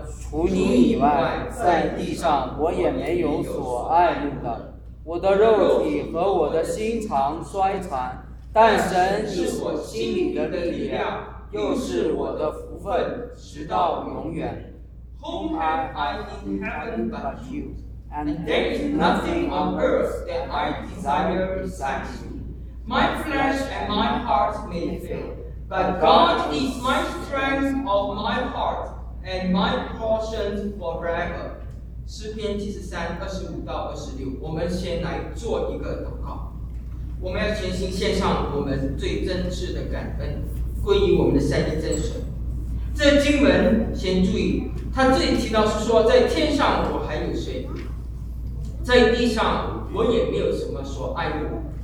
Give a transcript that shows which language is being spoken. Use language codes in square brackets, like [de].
[zh] 除你以外，在地上我也没有所爱慕的。我的肉体和我的心肠衰残，但神是我心里的力量，又是我的福分，直到永远。 [en] Whom have I in heaven but you? And there is nothing on earth that I desire besides you. My flesh and my heart may fail, but God is my strength of my heart and my portion forever. [zh] 诗篇七十三二十五到二十六，我们先来做一个祷告。我们要全心献上我们最真挚的感恩，归于我们的三一真神。这经文先注意，他这里提到是说，在天上我还有谁，在地上我也没有什么所爱慕。